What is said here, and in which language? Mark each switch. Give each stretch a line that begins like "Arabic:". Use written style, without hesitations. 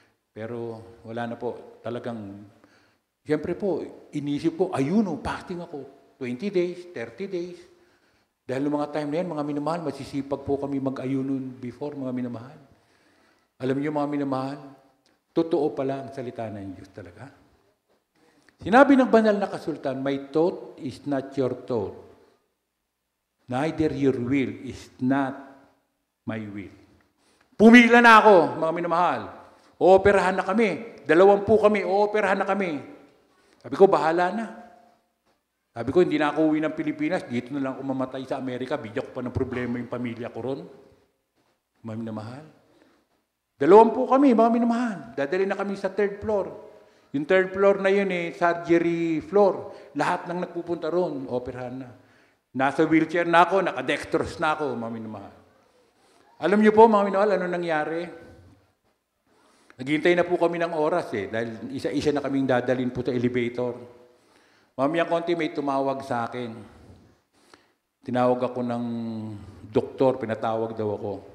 Filipino: Pero wala na po. Talagang, siyempre po, inisip ko, ayuno, fasting ako.
English: 20 days, 30 days.
Filipino: Dahil noong mga time na yan, mga minamahal, masisipag po kami mag-ayunon before, mga minamahal. Alam niyo, mga minamahal, totoo pala ang salita ng Diyos talaga. Sinabi ng banal na kasultan,
English: my thought is not your thought. Neither your will is not my will.
Filipino: Pumila na ako, mga minamahal. Ooperahan na kami. 2 kami, ooperahan na kami. Sabi ko, bahala na. Sabi ko, hindi na ako uwi ng Pilipinas. Dito na lang ako mamatay sa Amerika. Bigyan ko pa ng problema yung pamilya ko ron. Mga minamahal. 2 kami, mga minamahal. Dadali na kami sa 3rd floor. Yung 3rd floor na yun surgery floor. Lahat ng nagpupunta ron, operahan na. Nasa wheelchair na ako, nakadextrose na ako, mga minamahal. Alam niyo po, mga minamahal, ano nangyari? Naghihintay na po kami ng oras dahil isa-isa na kaming dadalhin po sa elevator. Mamaya konti may tumawag sa akin. Tinawag ako ng doktor, pinatawag daw ako.